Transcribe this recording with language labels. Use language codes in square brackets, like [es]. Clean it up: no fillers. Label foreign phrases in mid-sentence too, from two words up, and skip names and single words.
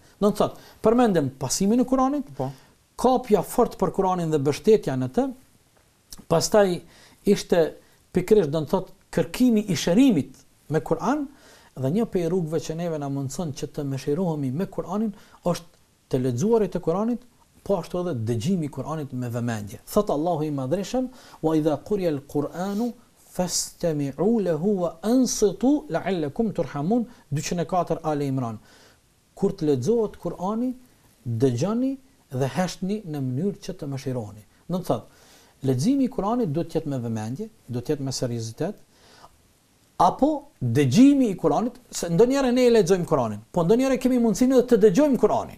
[sq] Do të thotë, përmendem pasimin e Kuranit, kapja fort për Kuranin dhe mbështetja në të, Pastaj ishte pikërisht do të thotë kërkimi i shërimit me Kur'an, dhe një prej rrugëve që neve na mundson që të mëshirohemi me Kur'anin është të lexuarit të Kur'anit, po ashtu edhe dëgjimi i Kur'anit me vëmendje. Thot Allahu i Madhreshëm: [ar] "وإذا قرئ القرآن فاستمعوا له وأنصتوا لعلكم ترحمون", 204 Ale Imran. [sq] Kur të lexohet Kur'ani, dëgjoni dhe heshtni në mënyrë që të mëshironi. Do të thotë, leximi i Kur'anit duhet të jetë me vëmendje, duhet të jetë me seriozitet, apo dëgjimi i Kur'anit, se ndonjëherë ne lexojmë Kur'anin, po ndonjëherë kemi mundësinë edhe të dëgjojmë Kur'anin.